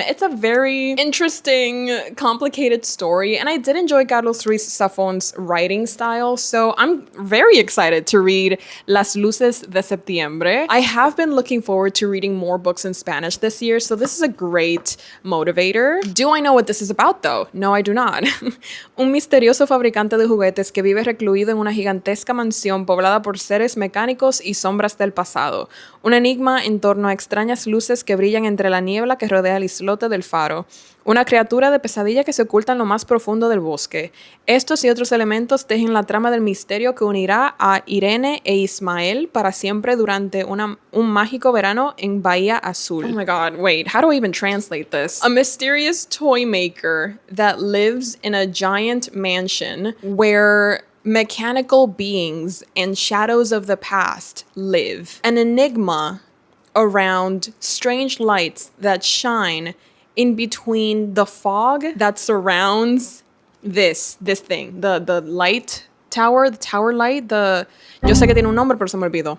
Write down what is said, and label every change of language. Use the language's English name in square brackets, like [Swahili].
[English] It's a very interesting, complicated story, and I did enjoy Carlos Ruiz Zafón's writing style, so I'm very excited to read Las Luces de Septiembre. I have been looking forward to reading more books in Spanish this year, so this is a great motivator. Do I know what this is about, though? No, I do not. [Spanish] Un misterioso fabricante de juguetes que vive recluido en una gigantesca mansión poblada por seres mecánicos y sombras del pasado. Un enigma en torno a extrañas luces que brillan entre la niebla que rodea el islote del faro. Una criatura de pesadilla que se oculta en lo más profundo del bosque. Estos y otros elementos tejen la trama del misterio que unirá a Irene e Ismael para siempre durante un mágico verano en Bahía Azul. [English] Oh my god, wait, how do I even translate this? A mysterious toy maker that lives in a giant mansion where mechanical beings and shadows of the past live. An enigma around strange lights that shine in between the fog that surrounds this thing, the light tower, the tower light, [Spanish] yo sé que tiene un nombre, pero se me olvidó.